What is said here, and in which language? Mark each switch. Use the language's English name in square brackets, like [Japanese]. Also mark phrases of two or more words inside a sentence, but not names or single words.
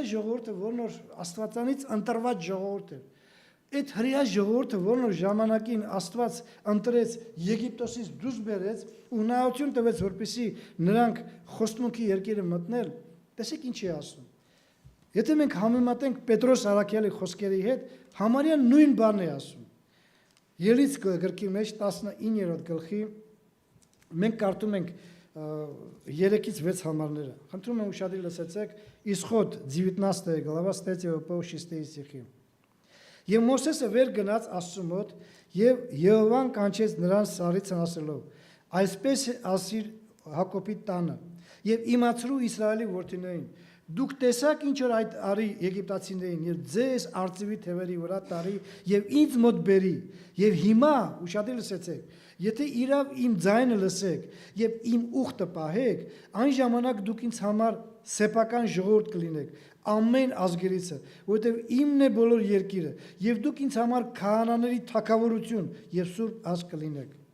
[Armenian] ժողովուրդը, որն որ Աստվածանից ընտրված ժողովուրդ է։ Այդ հրեա ժողովուրդը, որն որ ժամանակին Աստված ընտրեց Եգիպտոսից դուրս բերեց ու հնարավորություն տվեց, որպեսզի նրանք խոստմունքի երկիրը մտնել, տեսեք ինչ է ասում։ Եթե մենք համեմատենք Պետրոս Արաքյալի խոսքերի հետ, համարյա նույն բանն է ասում։ Ելից գրքի մեջ 19-րդ գլխի մենք կարդում ենք 3-ից 6 համարները։ Խնդրում եմ ուշադիր լսեցեք, [Russian] Исход 19 глава с 3 по 6 стихи։ [Armenian] Եվ Մովսեսը վեր գնաց Աստծու մոտ, եւ Եհովան կանչեց նրան սարից ասելով. այսպես ասիր Հակոբի տանը, եւ իմացրու Իսրայելի որդիներին, դուք տեսաք ինչ որ այդ արի եգիպտացիներին, եւ ձեզ արծիվի թևերի վրա տարի եւ ինձ մոտ բերի, եւ հիմա ուշադիր լսեցեք, եթե իրավ իմ ձայնը լսեք եւ իմ ուխտը պահեք, այն ժամանակ դուք ինձ համար սեփական ժողովուրդ կլինեք, ամեն ազգերիցը, որովհետև իմն է բոլոր երկիրը, եւ դուք ինձ համար քահանաների թագավորություն եւ սուրբ ազգ կլինեք։